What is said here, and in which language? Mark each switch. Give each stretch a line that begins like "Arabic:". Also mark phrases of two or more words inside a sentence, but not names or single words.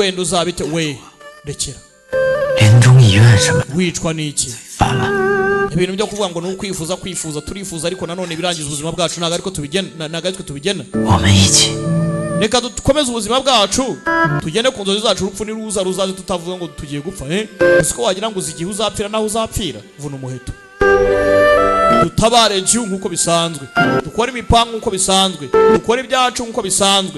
Kinyarwanda: wenda uzabite we rekera
Chinese: 临终遗愿什么
Kinyarwanda: wicwa n'iki
Chinese: 反了，
Kinyarwanda: ibintu byo kuvuga ngo ni ukwifuza turifuza ariko nanone birangiza ubuzima bwacu ntabwo ariko tubigena
Chinese: 我们一起
Kinyarwanda: reka dukomeze ubuzima bwacu tugende ku nzozi zacu urupfu niruza ruzaze tutavuga ngo tugiye gupfa uzi ko wagira ngo uzi igihe uzapfira naho uzapfira vuna umuheto dutabare jyu nkuko bisanzwe, dukora imipango nkuko bisanzwe, dukora ibyacu nkuko bisanzwe.